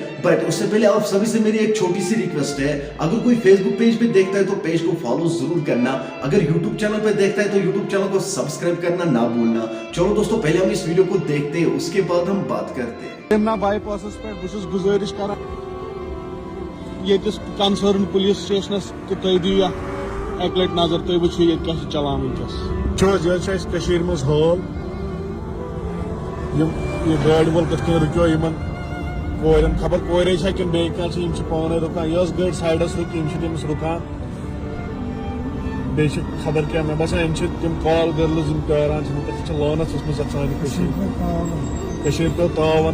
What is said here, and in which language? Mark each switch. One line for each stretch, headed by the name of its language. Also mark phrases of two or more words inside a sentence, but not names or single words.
Urdu: بٹ اس سے پہلے آپ سبھی سے میری ایک چھوٹی سی ریکویسٹ ہے, اگر کوئی فیس بک پیج پہ دیکھتا ہے تو پیج کو فالو ضرور کرنا, اگر یوٹیوب چینل پہ دیکھتا ہے تو یوٹیوب چینل کو سبسکرائب کرنا نہ بھولنا. چلو دوستوں پہلے ہم اس ویڈیو کو دیکھتے ہیں, اس کے بعد ہم بات کرتے ہیں.
Kashmiri: بائی پاسس پہ بہت گزارش کران یتس
English: concerned police stations
Kashmiri: کہ تھی دیو اک لٹ نظر, تھی وچھو یہ کیا چلان ونکس. یہ مز حال یہ گاڑی وول کت کن رکیو یمن کورن, خبر کورے کن بیٚیہِ کانٛہہ چھِ پانے رُکان. یہ گاڑی سایڈس رُک یم تٔمِس رُکان, بیٚیہِ چھِ خبر کیا مےٚ باسان یم تم
English: call girls
Kashmiri: یم پیاران چھِ لانت ؤژمٕژ اتھ سانہِ کٔشیٖرِ پیٚو تاون.